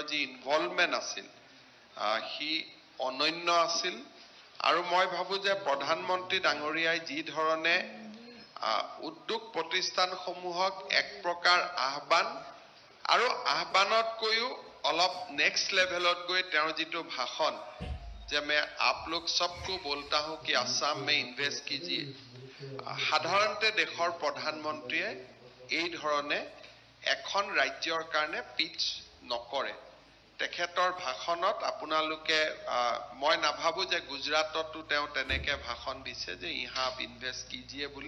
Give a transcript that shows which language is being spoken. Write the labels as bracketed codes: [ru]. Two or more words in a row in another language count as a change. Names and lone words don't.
[as] যি ইনভলভমেণ্ট আছিল সি অনন্য আছিল আৰু মই ভাবোঁ যে প্ৰধানমন্ত্ৰী ডাঙৰীয়াই যি ধৰণে উদ্যোগ প্ৰতিষ্ঠানসমূহক এক প্ৰকাৰ আহ্বান আৰু আহ্বানতকৈও অলপ [en] next levelত [as] গৈ তেওঁৰ যিটো ভাষণ যে [hi] मैं आप लोग सबको बोलता हूं कि आसाम में इन्वेस्ट कीजिए, [as] সাধাৰণতে দেশৰ প্ৰধানমন্ত্ৰীয়ে এই ধৰণে এখন ৰাজ্যৰ কাৰণে পিচ নকৰে। তেখেতৰ ভাষণত আপোনালোকে মই নাভাবোঁ যে গুজৰাটতো তেওঁ তেনেকৈ ভাষণ দিছে যে [hi] यहाँ आप इन्वेस्ट कीजिए [as] বুলি।